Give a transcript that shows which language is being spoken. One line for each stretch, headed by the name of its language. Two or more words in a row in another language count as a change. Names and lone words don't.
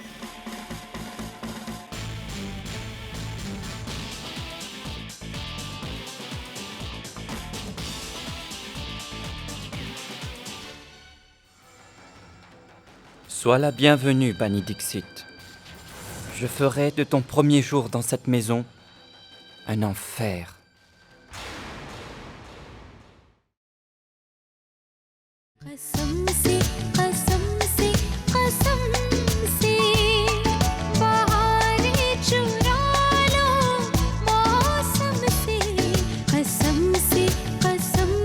French: Sois la bienvenue, Bani Dixit. Je ferai de ton premier jour dans cette maison un enfer.
Hindi: कसम से बहारें चुरा लो मौसम से कसम से